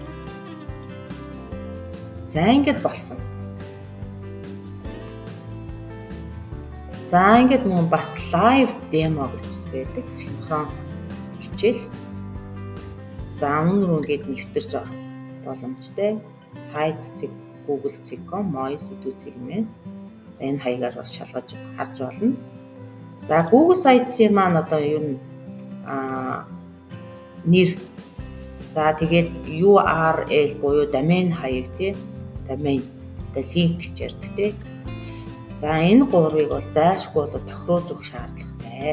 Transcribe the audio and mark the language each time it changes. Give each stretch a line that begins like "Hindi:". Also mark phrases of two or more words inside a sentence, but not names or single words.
Mongolian: За ингээд болсон. За ингээд мөн бас
English: live demo
Mongolian: гэж байдаг. Синхрон хичээл. За өнөр ингээд нэвтэрч орох боломжтой. Sites.google.com moise.com. За энэ хаягаар бас шалгаж харж болно. За Google Sites-ийн маань одоо ер нь нэр. За тэгээд URL буюу domain хаяг тий. Domain одоо link гэж ярьдаг тий. За энэ гурвыг бол зайлшгүй бол тохируулж өгөх шаардлагатай.